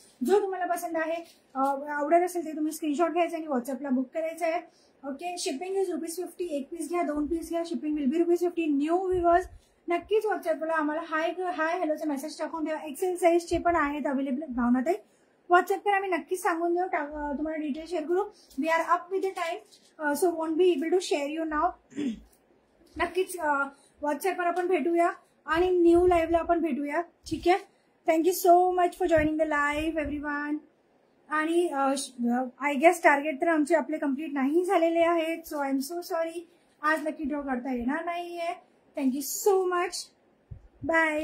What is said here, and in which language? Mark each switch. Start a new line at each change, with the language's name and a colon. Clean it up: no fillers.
Marathi: जो तुम्हाला पसंत आहे, आवडत असेल ते तुम्ही स्क्रीनशॉट घ्यायचा आणि व्हॉट्सअपला बुक करायचं आहे. ओके. Shipping is ₹50. 1 पीस घ्या, 2 पीस घ्या,
English: Shipping will be ₹50.
Marathi: New viewers नक्कीच व्हॉट्सअपला आम्हाला हाय हॅलोचा मेसेज टाकून ठेवा. एक्सेल साईजचे पण आहेत अवेलेबल. भावनाताई व्हॉट्सअप पर आम्ही नक्कीच सांगून देऊ. तुम्हाला डिटेल शेअर करू.
English: We are up with the time, so won't be able to share you now.
Marathi: नक्कीच व्हॉट्सअपवर आपण भेटूया आणि न्यू लाईव्हला आपण भेटूया. ठीक आहे.
English: Thank you so much for joining the live everyone.
Marathi: आणि आय गेस टार्गेट तर आमचे आपले कम्प्लीट नाही झालेले आहेत.
English: So I am so sorry.
Marathi: आज लकी ड्रॉ करता येणार नाहीये.
English: Thank you so much. Bye.